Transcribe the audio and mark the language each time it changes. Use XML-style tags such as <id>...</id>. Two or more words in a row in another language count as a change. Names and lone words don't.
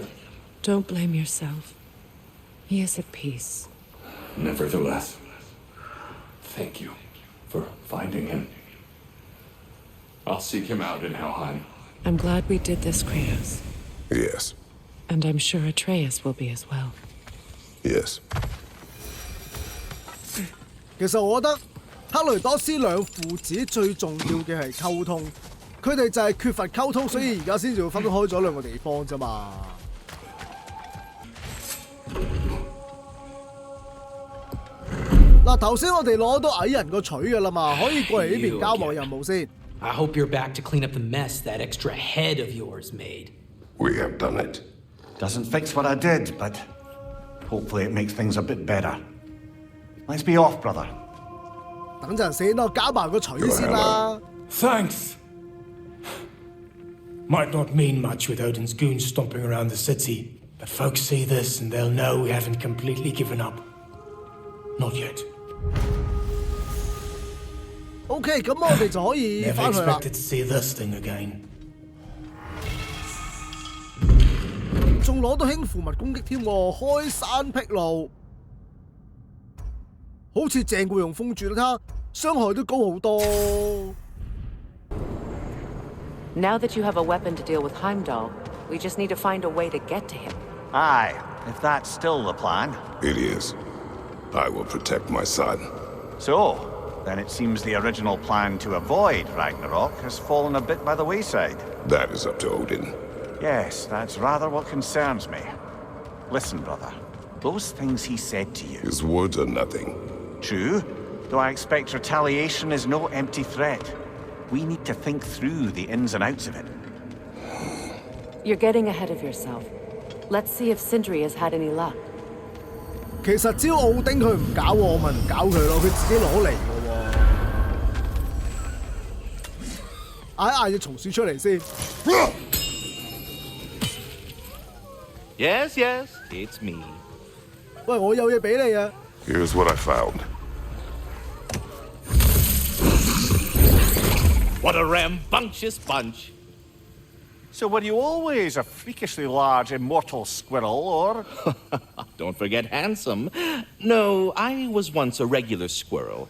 <en>Don't blame yourself. He is at peace. Nevertheless, thank you for finding him. I'll seek him out in Helheim. I'm glad we did this, Kratos. Yes. And I'm sure Atreus will be as well. Yes.</en> <yue>其實我覺得克雷多斯兩父子最重要嘅係溝通，佢哋就係缺乏溝通，所以而家先至會分開咗兩個地方啫嘛。嗱，頭先我哋攞到矮人個錘㗎啦嘛，可以過嚟呢邊交我任務先。</yue> <en>I hope you're back to clean up the mess that extra head of yours made. We have done it. Doesn't fix what I did, but hopefully it makes things a bit better. Let's be off, brother.</en> <yue>等陣先，我交埋個錘先啦。</yue> <en>Thanks. Might not mean much with Odin's goons stomping around the city, but folks see this and they'll know we haven't completely given up. Not yet.</en> <yue>OK， 咁我哋就可以</yue> <en>Never</en> <yue>翻去啦。</yue> <en>expected to see this thing again.</en> <yue>仲攞到輕符物攻擊添喎，開山辟路，好似正過用風柱啦，傷害都高好多。</yue> <en>Now that you have a weapon to deal with Heimdall, we just need to find a way to get to him. Aye, if that's still the plan. It is. I will protect my son. So, then it seems the original plan to avoid Ragnarok has fallen a bit by the wayside. That is up to Odin. Yes, that's rather what concerns me. Listen, brother. Those things he said to you. His words are nothing. True, though I expect retaliation is no empty threat. We need to think through the ins and outs of it. You're getting ahead of yourself. Let's see if Sindri has had any luck.</en> <yue>其實只要奧丁佢唔搞我，咪唔搞佢咯，佢自己攞嚟嘅喎。嗌隻松鼠出嚟先。</yue> <en>Yes, yes, it's me.</en> <yue>喂，我有嘢俾你啊！</yue> <en>Here's what I found. What a rambunctious bunch. So were you always a freakishly large immortal squirrel, or...? Don't forget handsome. No, I was once a regular squirrel.</en>